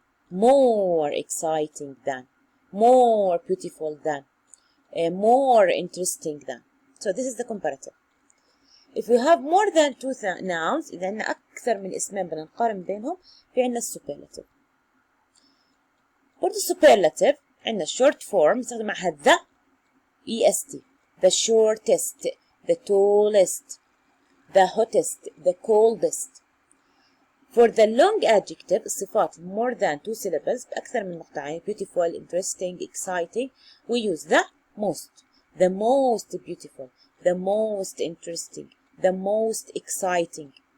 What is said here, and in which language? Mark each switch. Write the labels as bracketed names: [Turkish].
[English] more exciting than, more beautiful than, more interesting than. So this is the comparative. If we have more than two nouns [Arabic] إذا عندنا أكثر من اسمين بنقارن بينهم في عندنا superlative. برضه superlative عندنا short form نستخدم معها the est, the shortest, the tallest, the hottest, the coldest. [English] For the long adjective الصفات more than two syllables [Arabic] بأكثر من مقطعين [English] beautiful, interesting, exciting we use the most beautiful, the most interesting, the most exciting.